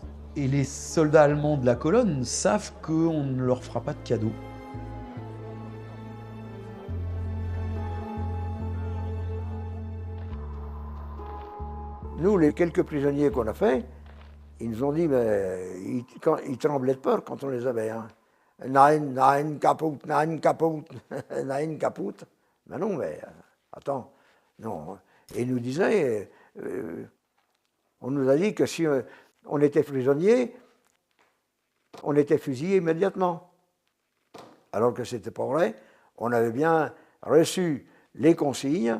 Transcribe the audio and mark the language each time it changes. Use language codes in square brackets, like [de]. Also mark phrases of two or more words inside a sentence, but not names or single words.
[fr] Et les soldats allemands de la colonne savent qu'on ne leur fera pas de cadeau. Nous, les quelques prisonniers qu'on a faits, ils nous ont dit, mais ils tremblaient de peur quand on les avait. Hein. [de] Nein, kaputt, nein, kaputt, nein, kaputt. [fr] Ben non, mais attends, non. Et ils nous disaient, on nous a dit que si on était prisonnier, on était fusillé immédiatement. Alors que ce n'était pas vrai. On avait bien reçu les consignes.